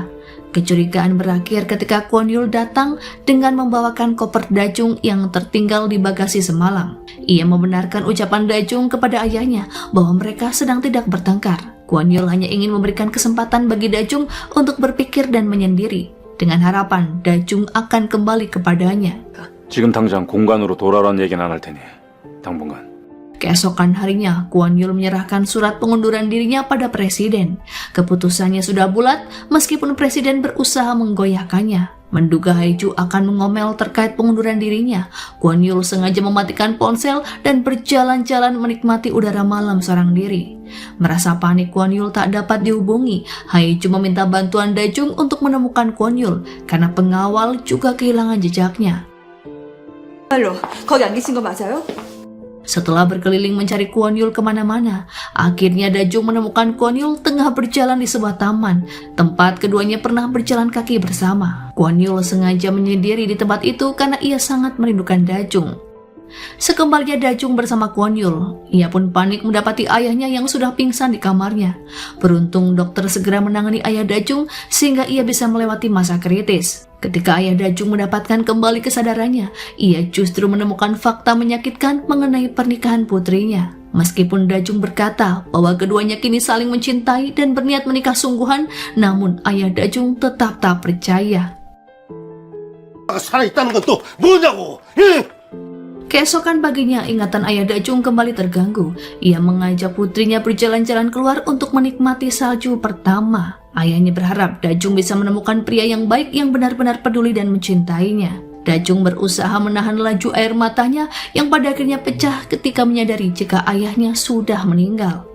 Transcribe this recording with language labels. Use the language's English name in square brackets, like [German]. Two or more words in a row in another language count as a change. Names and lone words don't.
[Indonesian] Kecurigaan berakhir ketika Kwon Yul datang dengan membawakan koper Dajung yang tertinggal di bagasi semalam. Ia membenarkan ucapan Dajung kepada ayahnya bahwa mereka sedang tidak bertengkar. Kwon Yul hanya ingin memberikan kesempatan bagi Da-jung untuk berpikir dan menyendiri, dengan harapan Da-jung akan kembali kepadanya. [Korean] 지금 당장 공간으로 돌아라는 얘기는 안 할 테니 당분간. [Indonesian] Keesokan harinya, Kwon Yul menyerahkan surat pengunduran dirinya pada presiden. Keputusannya sudah bulat, meskipun presiden berusaha menggoyahkannya. Menduga Hae-ju akan mengomel terkait pengunduran dirinya, Kwon Yul sengaja mematikan ponsel dan berjalan-jalan menikmati udara malam seorang diri. Merasa panik Kwon Yul tak dapat dihubungi, Hae-ju meminta bantuan Da-jung untuk menemukan Kwon Yul, karena pengawal juga kehilangan jejaknya. [Korean] 말로 거기 안 계신 거 맞아요? [Indonesian] Setelah berkeliling mencari Kwon Yul kemana-mana, akhirnya Da-jung menemukan Kwon Yul tengah berjalan di sebuah taman, tempat keduanya pernah berjalan kaki bersama. Kwon Yul sengaja menyendiri di tempat itu karena ia sangat merindukan Da-jung. Sekembalinya Da-jung bersama Kwon Yul, ia pun panik mendapati ayahnya yang sudah pingsan di kamarnya. Beruntung dokter segera menangani ayah Da-jung sehingga ia bisa melewati masa kritis. Ketika ayah Da-jung mendapatkan kembali kesadarannya, ia justru menemukan fakta menyakitkan mengenai pernikahan putrinya. Meskipun Da-jung berkata bahwa keduanya kini saling mencintai dan berniat menikah sungguhan, namun ayah Da-jung tetap tak percaya. [Korean] 살아있다는 건 또 뭐냐고! [Indonesian] Keesokan paginya, ingatan ayah Da-jung kembali terganggu. Ia mengajak putrinya berjalan-jalan keluar untuk menikmati salju pertama. Ayahnya berharap Da-jung bisa menemukan pria yang baik yang benar-benar peduli dan mencintainya. Da-jung berusaha menahan laju air matanya yang pada akhirnya pecah ketika menyadari jika ayahnya sudah meninggal.